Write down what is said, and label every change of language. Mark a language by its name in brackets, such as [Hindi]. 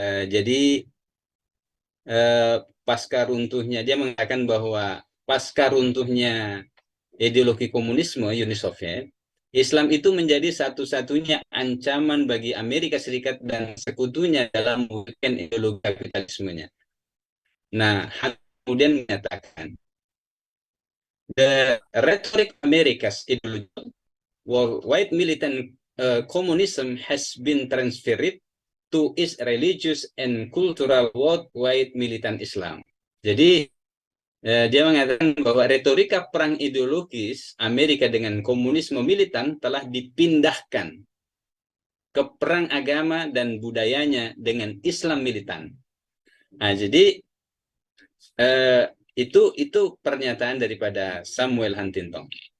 [Indonesian] Jadi pasca runtuhnya dia mengatakan bahwa pasca runtuhnya ideologi komunisme Uni Soviet, Islam itu menjadi satu-satunya ancaman bagi Amerika Serikat dan sekutunya dalam mewujudkan ideologi kapitalismenya. Nah, kemudian menyatakan [English] the rhetoric America's ideology war white militant communism has been transferred to its religious and cultural worldwide militant Islam. [Indonesian] Jadi dia mengatakan bahwa retorika perang ideologis Amerika dengan komunisme militan telah dipindahkan ke perang agama dan budayanya dengan Islam militan. Nah, jadi itu pernyataan daripada Samuel Huntington.